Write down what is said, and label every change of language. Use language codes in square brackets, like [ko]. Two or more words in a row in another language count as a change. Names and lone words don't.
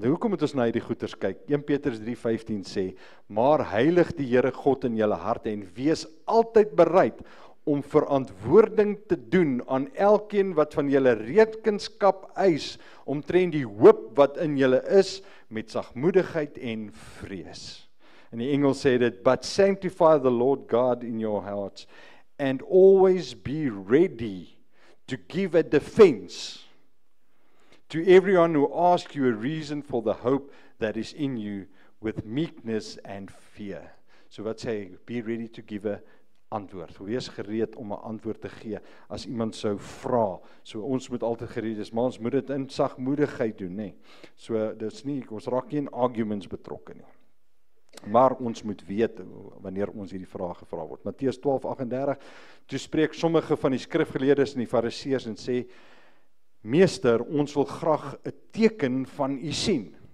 [af] En hoekom moet ons na hierdie goeters kyk? 1 Petrus 3:15 sê, maar heilig die Here God in julle harte en wees altyd bereid om verantwoording te doen aan elkeen wat van julle rekenskap eis omtrent die hoop wat in julle is met sagmoedigheid en vrees. In die Engels sê dit, [en] but sanctify the Lord God in your hearts and always be ready to give a defense to everyone who asks you a reason for the hope that is in you with meekness and fear. [af] So wat sê hy? [en] Be ready to give a antwoord. [af] Wees gereed om 'n antwoord te gee as iemand sou vra. So ons moet altyd gereed wees, maar ons moet dit in sagmoedigheid doen, nê. So dis nie, ons raak nie in arguments betrokke nie. Maar ons moet weet wanneer ons hierdie vraag gevra word. Matteus 12:38, toe spreek sommige van die skrifgeleerdes en die fariseërs en sê, Meester, ons wil graag 'n teken van u sien.